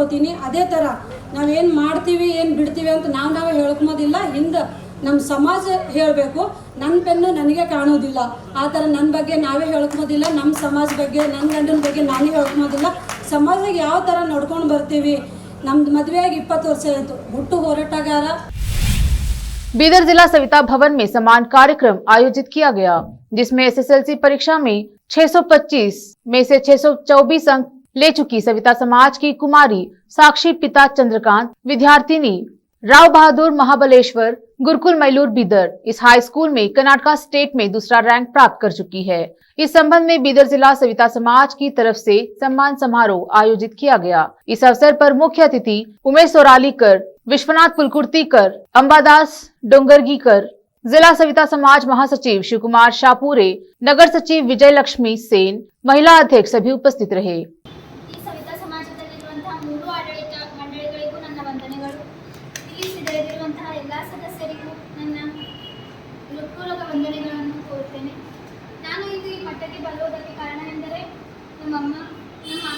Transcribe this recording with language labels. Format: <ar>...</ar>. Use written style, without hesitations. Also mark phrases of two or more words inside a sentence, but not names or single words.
<kn>ಅದೇ ಥರ ನಾವೇನು ಮಾಡ್ತೀವಿ ಏನು ಬಿಡ್ತೀವಿ ಅಂತ ನಾವೇ ಹೇಳ್ಕೊಬೋದಿಲ್ಲ. ಹಿಂದೆ ನಮ್ಮ ಸಮಾಜ ಹೇಳಬೇಕು. ನನ್ನ ಪೆನ್ನು ನನಗೆ ಕಾಣೋದಿಲ್ಲ, ಆ ಥರ ನನ್ನ ಬಗ್ಗೆ ನಾವೇ ಹೇಳ್ಕೊಬೋದಿಲ್ಲ. ನಮ್ಮ ಸಮಾಜ ಬಗ್ಗೆ, ನನ್ನ ಗಂಡನ ಬಗ್ಗೆ ನಾನೇ ಹೇಳ್ಕೊಬೋದಿಲ್ಲ. ಸಮಾಜಕ್ಕೆ ಯಾವ ಥರ ನಡ್ಕೊಂಡು ಬರ್ತೀವಿ. ನಮ್ದು ಮದುವೆಯಾಗಿ 20 ವರ್ಷ ಆಯಿತು. ಹುಟ್ಟು ಹೋರಾಟಗಾರ.</kn> <hi>बीदर जिला सविता भवन में सम्मान कार्यक्रम आयोजित किया गया, जिसमें एसएसएलसी परीक्षा में 625 में से 624 अंक ले चुकी सविता समाज की कुमारी साक्षी पिता चंद्रकांत, विद्यार्थिनी राव बहादुर महाबलेश्वर गुरुकुल मैलूर बीदर इस</hi> <en>high school</en> <hi>में कर्नाटका स्टेट में दूसरा रैंक प्राप्त कर चुकी है। इस संबंध में बीदर जिला सविता समाज की तरफ से सम्मान समारोह आयोजित किया गया। इस अवसर पर मुख्य अतिथि उमेश सोरालीकर, विश्वनाथ पुलकुर्तीकर, अंबादास डोंगरगीकर, जिला सविता समाज महासचिव शिव कुमार शाहपुरे, नगर सचिव विजय लक्ष्मी सेन, महिला अध्यक्ष सभी उपस्थित रहे।</hi> <kn>ಈ ಸವಿತಾ ಸಮಾಜದಲ್ಲಿರುವಂತಹ ಮೂರು ಆಡಳಿತ ಮಂಡಳಿಗಳಿಗೂ ನನ್ನ ವಂದನೆಗಳು. ಇಲ್ಲಿ ಸಿದ್ಧರಿರುವಂತಹ ಎಲ್ಲ ಸದಸ್ಯರಿಗೂ ನನ್ನ ಹೃತ್ಪೂರ್ವಕ ವಂದನೆಗಳನ್ನು ಕೋರುತ್ತೇನೆ. ನಾನು ಇಂದು ಈ ಮಟ್ಟಕ್ಕೆ ಬರುವುದಕ್ಕೆ ಕಾರಣ ಎಂದರೆ ನಮ್ಮಮ್ಮ, ನಮ್ಮ ಅಮ್ಮ.</kn>